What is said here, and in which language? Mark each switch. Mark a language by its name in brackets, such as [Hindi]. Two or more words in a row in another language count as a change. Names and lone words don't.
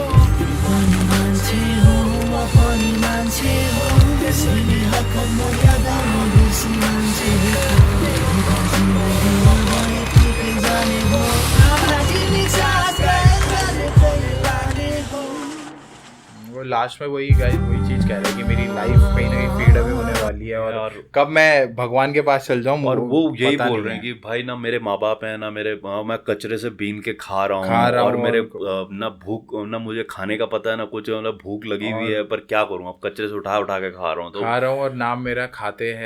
[Nepali] पनि मान्छे हो म पनि मान्छे हो, त्यसैले हक मर्यादा नबिर्सी मान्छे हो, मेरो जिन्दगी भए ठिकै जाने हो, आफ्ना तिमी चाहकाए जाने पनि जाने हो। [Hindi] वो लास्ट में वही गाइस वही चीज कह रहे हैं कि मेरी लाइफ कहीं ना कहीं [English] fade away [Hindi] होने वाली है और कब मैं भगवान के पास चल जाऊं। और वो यही बोल रहे हैं कि भाई ना मेरे माँ बाप हैं ना मेरे मैं कचरे से बीन के खा रहा हूँ और मेरे ना भूख ना मुझे खाने का पता है ना कुछ, मतलब भूख लगी हुई है पर क्या करूँ, अब कचरे से उठा उठा के खा रहा हूँ और नाम मेरा खाते हैं